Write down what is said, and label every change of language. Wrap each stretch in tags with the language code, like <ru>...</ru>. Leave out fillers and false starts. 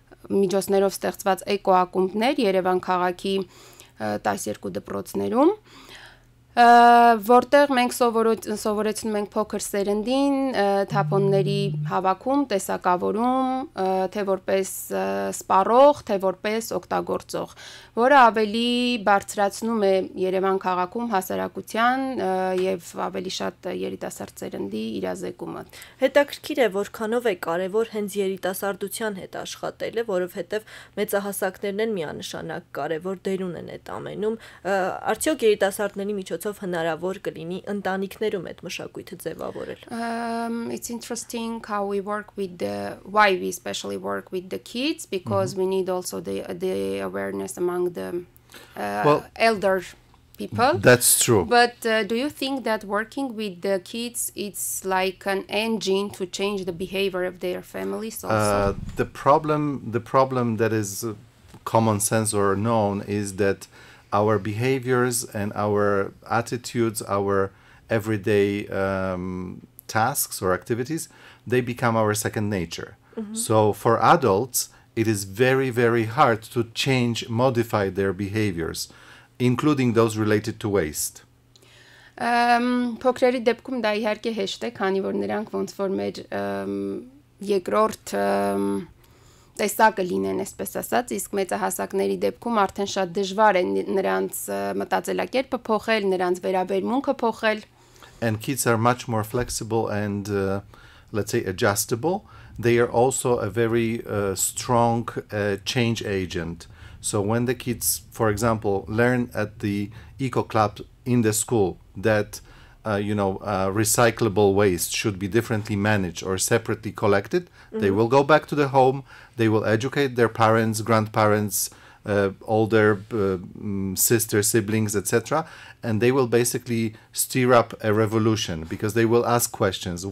<hy>միջոցներով ստեղծված էկոակումբներ Երևան քաղաքի 12 դպրոցներում, որտեղ մենք սովորեցնում ենք փոքր սերնդին թափոնների հավաքում, տեսակավորում, թե որպես սպառող, թե որպես օգտագործող, որը ավելի բարձրացնում է Երևան քաղաքում հասարակության եւ ավելի շատ երիտասարդ սերնդի իրազեկումը։ Հետաքրքիր է, որքանով է կարևոր հենց երիտասարդության հետ աշխատելը, որովհետեւ մեծահասակներն են միանշանակ կարևոր դեր ունեն այդ ամենում։ Արդյոք երիտասարդների միջոցով միջոցով հնարավոր կլինի ընտանիքներում այդ մշակույթը ձևավորել։</hy> <en>It's interesting how we work with why we especially work with the kids, because we need also the awareness among the elder people. That's true. But do you think that working with the kids, it's like an engine to change the behavior of their families also? The problem that is common sense or known is that our behaviors and our attitudes, our everyday tasks or activities, they become our second nature. So for adults, it is very, very hard to change, modify their behaviors, including those related to waste.</en> <hy>Փոքրերի դեպքում դա իհարկե հեշտ է, քանի որ նրանք ոնց որ մեր երկրորդ տեսակը լինեն, այսպես ասած, իսկ մեծահասակների դեպքում արդեն շատ դժվար է նրանց մտածելակերպը փոխել, նրանց վերաբերմունքը փոխել.</hy> <en>And kids are much more flexible and, let's say, adjustable. They are also a very strong change agent. So when the kids, for example, learn at the eco club in the school that recyclable waste should be differently managed or separately collected, they will go back to the home, they will educate their parents, grandparents, older sisters, siblings, etc., and they will basically stir up a revolution because they will ask questions.</en>